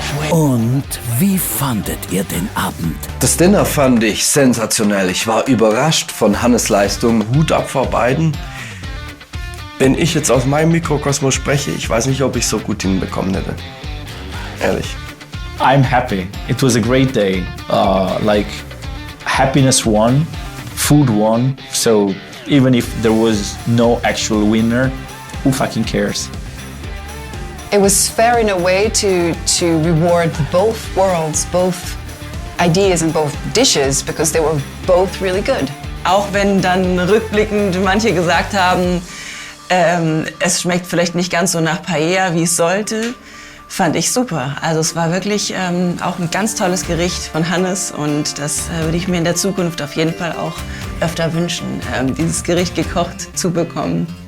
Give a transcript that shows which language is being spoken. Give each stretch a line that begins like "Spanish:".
German: Und wie fandet ihr den Abend? Das Dinner fand ich sensationell. Ich war überrascht von Hannes' Leistung. Hut ab vor beiden. Wenn ich jetzt aus meinem Mikrokosmos spreche, ich weiß nicht, ob ich so gut hinbekommen hätte. Ehrlich.
English: I'm happy. It was a great day. Like happiness won, food won. So even if there was no actual winner, who fucking cares? It was fair in a way to reward both worlds, both ideas and both dishes, because they were both really good.
German: Auch wenn dann rückblickend manche gesagt haben, es schmeckt vielleicht nicht ganz so nach Paella, wie es sollte, fand ich super. Also es war wirklich auch ein ganz tolles Gericht von Hannes und das würde ich mir in der Zukunft auf jeden Fall auch öfter wünschen, dieses Gericht gekocht zu bekommen.